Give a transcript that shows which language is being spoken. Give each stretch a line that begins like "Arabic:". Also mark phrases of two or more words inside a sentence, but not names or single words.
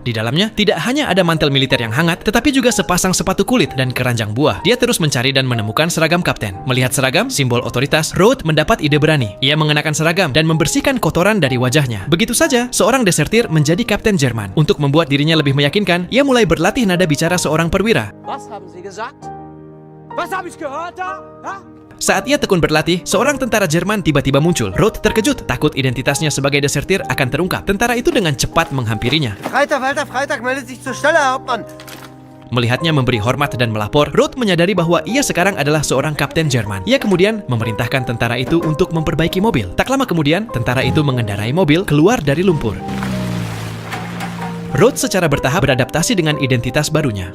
Indonesian: Di dalamnya tidak hanya ada mantel militer yang hangat, tetapi juga sepasang sepatu kulit dan keranjang buah. Dia terus mencari dan menemukan seragam kapten. Melihat seragam, simbol otoritas, Roth mendapat ide berani. Ia mengenakan seragam dan membersihkan kotoran dari wajahnya. Begitu saja, seorang desertir menjadi kapten Jerman. Untuk membuat dirinya lebih meyakinkan, ia mulai berlatih nada bicara seorang perwira.
German: Was haben Sie gesagt? Was habe ich gehört da? Ha?
Indonesian: Saat ia tekun berlatih, seorang tentara Jerman tiba-tiba muncul. Roth terkejut, takut identitasnya sebagai desertir akan terungkap. Tentara itu dengan cepat menghampirinya.
German: Freitag, meldet sich zur Stelle, Herr Hauptmann.
Indonesian: Melihatnya memberi hormat dan melapor, Roth menyadari bahwa ia sekarang adalah seorang kapten Jerman. Ia kemudian memerintahkan tentara itu untuk memperbaiki mobil. Tak lama kemudian, tentara itu mengendarai mobil keluar dari lumpur. Roth secara bertahap beradaptasi dengan identitas barunya.